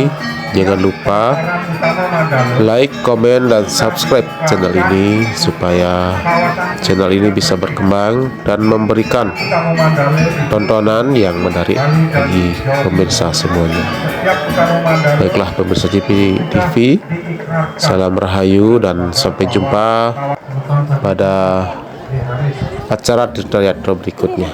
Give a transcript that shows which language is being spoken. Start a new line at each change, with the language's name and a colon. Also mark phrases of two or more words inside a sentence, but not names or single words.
Indonesian: Jangan lupa like, komen, dan subscribe channel ini supaya channel ini bisa berkembang dan memberikan tontonan yang menarik bagi pemirsa semuanya. Baiklah pemirsa JBTV, salam rahayu dan sampai jumpa pada acara tutorial berikutnya.